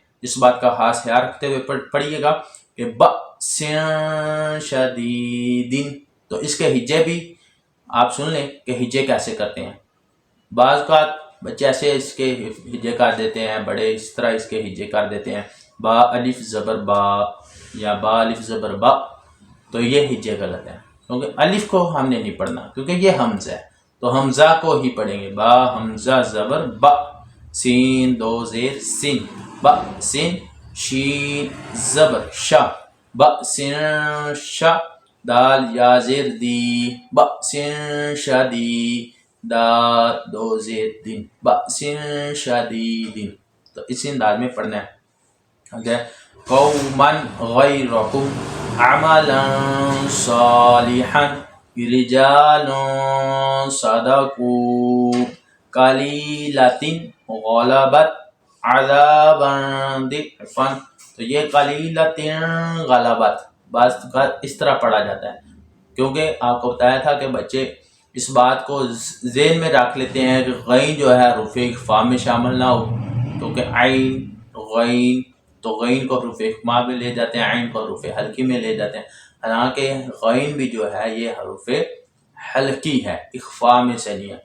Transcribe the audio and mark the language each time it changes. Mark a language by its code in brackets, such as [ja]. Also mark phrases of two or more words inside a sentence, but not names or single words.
[ur] اس بات کا خاص خیال رکھتے ہوئے پڑھیے گا کہ [ar] بأس شدیدن، [ur] تو اس کے ہجے بھی آپ سن لیں کہ ہجے کیسے کرتے ہیں۔ بعض اوقات بچے ایسے اس کے ہجے کر دیتے ہیں، بڑے اس طرح اس کے ہجے کر دیتے ہیں، با الف زبر با یا با الف زبر با، تو یہ ہجے غلط ہیں، کیونکہ الف کو ہم نے نہیں پڑھنا کیونکہ یہ حمزہ ہے، تو حمزہ کو ہی پڑھیں گے، با حمزہ زبر با، سین دو زیر سین، با سین، شین زبر شا، با سین شا، دال یا زیر دی، با سین شدی، دال دو زیر دن، با سین شدیدن، تو اسی انداز میں پڑھنا ہے۔ [ar] قوما غیرکم عملا صالحا رجال صدقوا قلیلۃ غلبت عذابا ضعفا، [ur] تو یہ [ar] قلیلۃ غلبت [ur] بعض اس طرح پڑھا جاتا ہے، کیونکہ آپ کو بتایا تھا کہ بچے اس بات کو ذہن میں رکھ لیتے ہیں کہ غین جو ہے حروف اخفاء میں شامل نہ ہو، کیونکہ عین غین، تو غین کو حروف اخفاء میں لے جاتے ہیں، عین کو حروف حلقی میں لے جاتے ہیں، حالانکہ غین بھی جو ہے یہ حروف حلقی ہے، اخفاء میں سے نہیں ہے۔